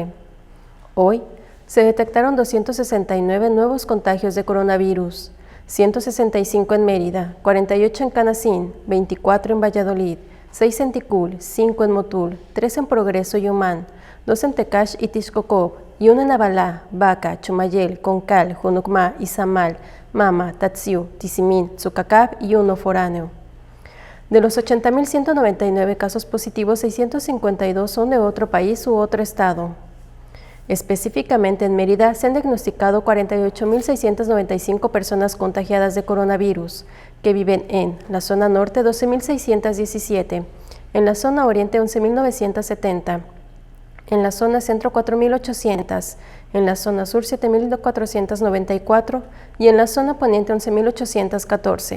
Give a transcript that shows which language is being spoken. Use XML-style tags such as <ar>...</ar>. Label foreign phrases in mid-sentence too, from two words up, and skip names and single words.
<es>Hoy se detectaron 269 nuevos contagios de coronavirus, 165 en Mérida, 48 en Canacín, 24 en Valladolid, 6 en Ticul, 5 en Motul, 3 en Progreso y Humán, 2 en Tecash y Tixcocop, y 1 en Abalá, Baca, Chumayel, Concal, Junucmá, Izamal, Mama, Tatsiu, Tizimín, Tzucacab y 1 foráneo. De los 80.199 casos positivos, 652 son de otro país u otro estado. Específicamente en Mérida se han diagnosticado 48.695 personas contagiadas de coronavirus, que viven en la zona norte 12.617, en la zona oriente 11.970, en la zona centro 4.800, en la zona sur 7.494 y en la zona poniente 11.814.</es>